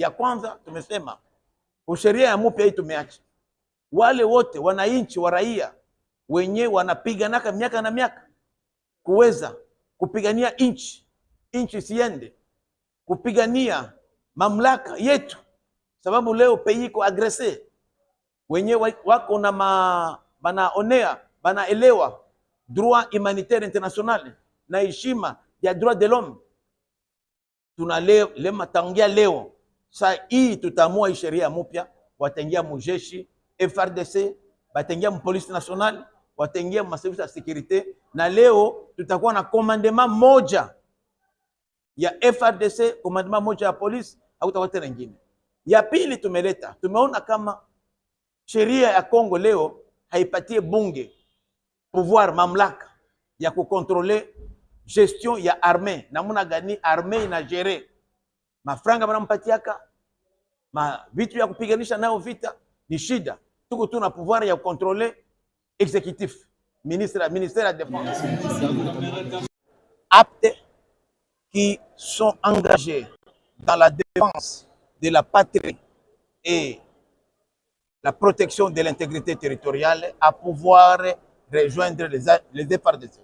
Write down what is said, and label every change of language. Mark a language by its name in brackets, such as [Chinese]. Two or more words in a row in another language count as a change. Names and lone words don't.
[Swahili] Ya kwanza tumesema sheria ya mpya hii tumeacha wale wote wananchi wa raia wenye wanapiganaka miaka na miaka kuweza kupigania nchi siende kupigania mamlaka yetu, sababu leo pays iko agrese, wenye wako na banaonea banaelewa [French] droit humanitaire international [Swahili] na heshima ya [French] droit de l'homme. [Swahili] Tuna lema tangia leo saa hii tutamua sheria mpya, wataingia mujeshi FRDC, wataingia [French] police nationale, [Swahili] wataingia maservice ya sécurité, na leo tutakuwa na commandement moja ya FRDC, commandement moja ya police, hakutakuwa tena nyingine. Ya pili tumeona kama sheria ya Kongo leo haipatie bunge pouvoir mamlaka ya kukontrole gestion ya armée. Namuna gani armée ina gérer mafranga banampatiaka vitu ya kupiganisha nao vita ni shida. Tuko tuna [French] pouvoir ya contrôler exécutif, ministère de défense aptes qui sont engagés dans la défense de la patrie et la protection de l'intégrité territoriale à pouvoir rejoindre les FARDC.